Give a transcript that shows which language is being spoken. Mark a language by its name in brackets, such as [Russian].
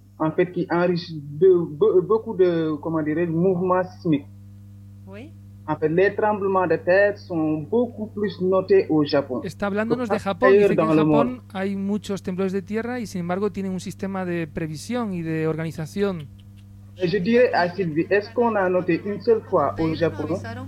[French] En fait, qui enrichit beaucoup de mouvements sismiques. Oui. En fait, les tremblements de terre sont beaucoup plus notés au Japon. [Spanish] Está hablándonos de Japón. Dice que en Japón hay muchos temblores de tierra y, sin embargo, tienen un sistema de previsión y de organización. [French] Je dirais à Sylvie, est-ce qu'on a noté une seule fois au Japon